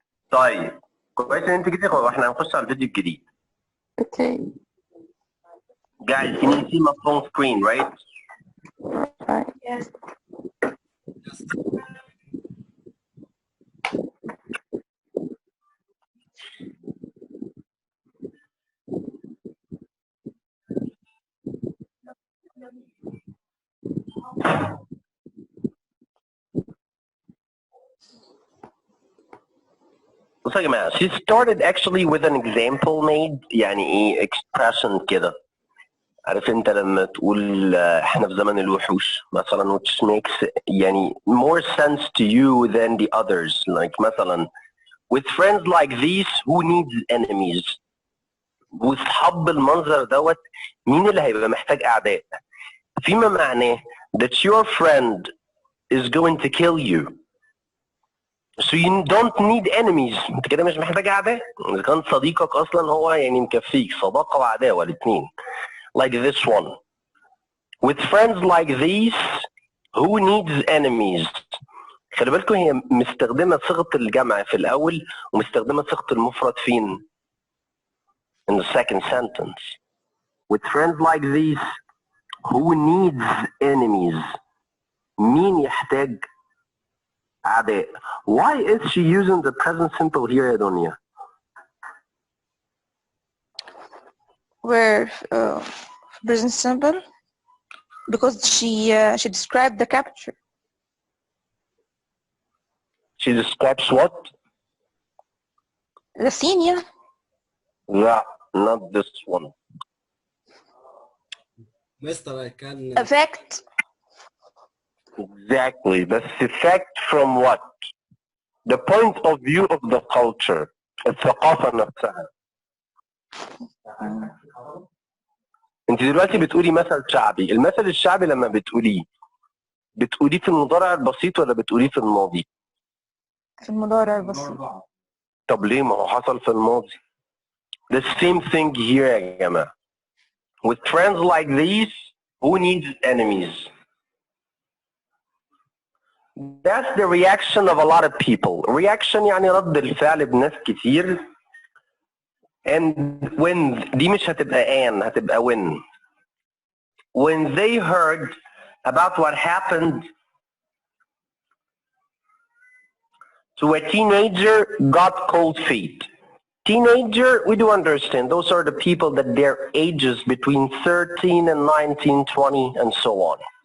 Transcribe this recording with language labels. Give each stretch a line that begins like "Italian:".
Arabic: طيب كويس ان انت جيتي واحنا هنخش على الفيديو الجديد.
English: Okay. Guys, can you see my phone screen, right? Right. Yes.
Arabic: بصوا يا جماعة,
English: she started actually with an example made,
Arabic: يعني ايه
English: expression كده.
Arabic: عارف انت لما تقول احنا في زمن الوحوش مثلا,
English: which makes
Arabic: يعني
English: more sense to you than the others. Like مثلا, with friends like these, who needs enemies?
Arabic: وصحاب المنظر دوت, مين اللي هيبقى محتاج اعداء؟ فيما معناه
English: that your friend is going to kill you. So you don't need enemies.
Arabic: انت كده مش محتاج اعداء. اذا كان صديقك اصلا هو يعني مكفيك صداقه وعداوه الاثنين.
English: Like this one. With friends like these, who needs enemies?
Arabic: خلي بالكم هي مستخدمه صيغه الجمع في الاول ومستخدمه صيغه المفرد فين؟
English: In the second sentence. With friends like these, who needs enemies?
Arabic: مين يحتاج أعداء?
English: Why is she using the present simple here, يا دنيا؟ Where present simple? Because she described the capture. She describes what? The scene, yeah. No, not this one. Mister, I can. Effect. Exactly. The effect from what? The point of view of the culture.
Arabic: الثقافة نفسها. انت دلوقتي بتقولي مثل شعبي. المثل الشعبي لما بتقوليه بتقوليه في المضارع البسيط ولا بتقوليه في الماضي؟ في المضارع البسيط. طب ليه؟ ما هو حصل في الماضي.
English: The same thing here
Arabic: يا جماعة.
English: With trends like these, who needs enemies? That's the reaction of a lot of people.
Arabic: Reaction يعني رد الفعل بناس كتير.
English: And when
Arabic: دي مش هتبقى an، هتبقى when.
English: When they heard about what happened to a teenager got cold feet. Teenager, we do understand. Those are the people that their ages between 13 and 19, 20, and so on.